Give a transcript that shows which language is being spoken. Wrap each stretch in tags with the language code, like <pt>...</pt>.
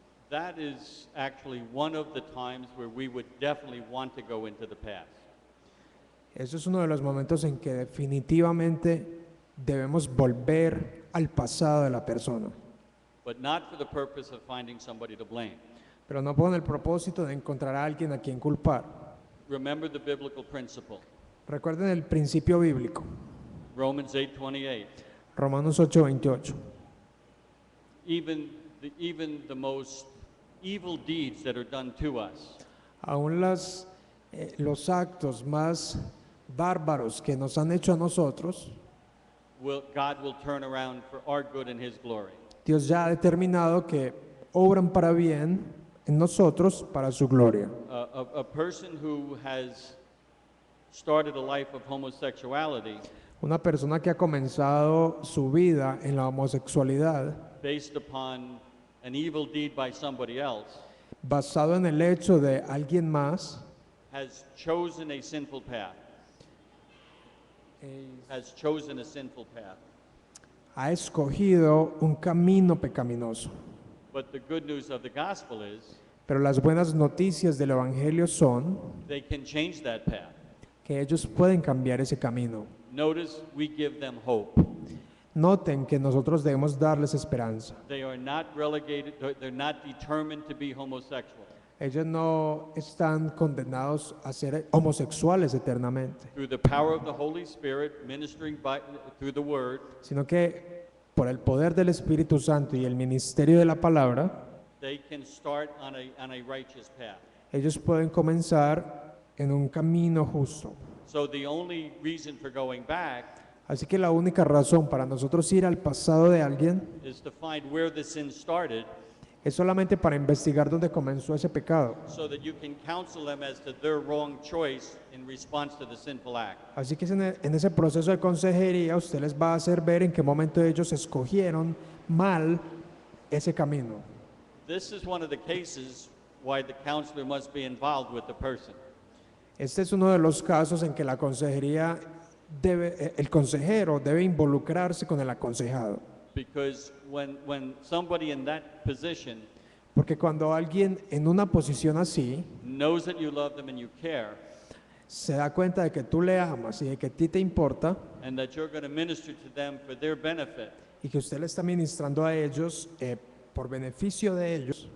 <en>That is actually one of the times where we would definitely want to go into the past.</en> <es>Eso es uno de los momentos en que definitivamente debemos volver al pasado de la persona,</es> <en>but not for the purpose of finding somebody to blame.</en> <es>pero no con el propósito de encontrar a alguien a quien culpar.</es> <en>Remember the biblical principle,</en> <es>Recuerden el principio bíblico,</es> <en>Romans 8:28.</en> <es>Romanos 8:28.</es> <en>Even the most evil deeds that are done to us</en> <es>Aún los actos más bárbaros que nos han hecho a nosotros,</es> <en>God will turn around for our good and His glory.</en> <es>Dios ya ha determinado que obran para bien en nosotros para su gloria.</es> <en>A person who has started a life of homosexuality</en> <es>Una persona que ha comenzado su vida en la homosexualidad</es> <en>based upon an evil deed by somebody else</en> <es>basado en el hecho de alguien más,</es> <en>has chosen a sinful path. Has chosen a sinful path.</en> <es>ha escogido un camino pecaminoso.</es> <en>But the good news of the gospel is</en> <es>Pero las buenas noticias del Evangelio son</es> <en>they can change that path.</en> <es>que ellos pueden cambiar ese camino.</es> <en>Notice we give them hope.</en> <es>Noten que nosotros debemos darles esperanza.</es> <en>They are not relegated, they're not determined to be homosexual.</en> <es>Ellos no están condenados a ser homosexuales eternamente,</es> <en>Through the power of the Holy Spirit ministering through the word,</en> <es>sino que por el poder del Espíritu Santo y el ministerio de la palabra,</es> <en>they can start on a righteous path.</en> <es>ellos pueden comenzar en un camino justo.</es> <en>So the only reason for going back</en> <es>Así que la única razón para nosotros ir al pasado de alguien</es> <en>is to find where the sin started</en> <es>es solamente para investigar dónde comenzó ese pecado.</es> <en>so that you can counsel them as to their wrong choice in response to the sinful act.</en> <es>Así que en ese proceso de consejería usted les va a hacer ver en qué momento ellos escogieron mal ese camino.</es> <en>This is one of the cases why the counselor must be involved with the person.</en> <es>Este es uno de los casos en que la consejería el consejero debe involucrarse con el aconsejado.</es> <en>Because when somebody in that position</en> <es>Porque cuando alguien en una posición así</es> <en>knows that you love them and you care,</en> <es>se da cuenta de que tú le amas y de que a ti te importa</es> <en>and that you're going to minister to them for their benefit,</en> <es>y que usted le está ministrando a ellos por beneficio de ellos,</es>